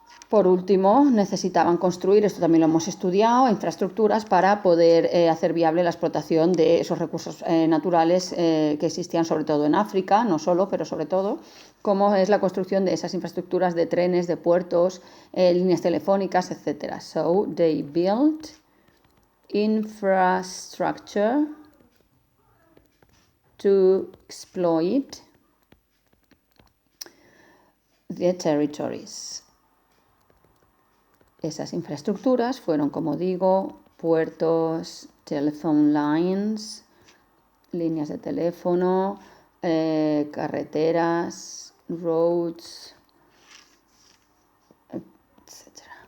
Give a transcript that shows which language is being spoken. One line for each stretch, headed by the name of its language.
Spanish: Por último, necesitaban construir, esto también lo hemos estudiado, infraestructuras para poder hacer viable la explotación de esos recursos naturales que existían sobre todo en África, no solo, pero sobre todo, como es la construcción de esas infraestructuras de trenes, de puertos, líneas telefónicas, etc.
English: So, they built infrastructure to exploit the territories.
Spanish: Esas infraestructuras fueron, como digo, puertos,
English: telephone lines,
Spanish: líneas de teléfono, carreteras,
English: roads,
Spanish: etc.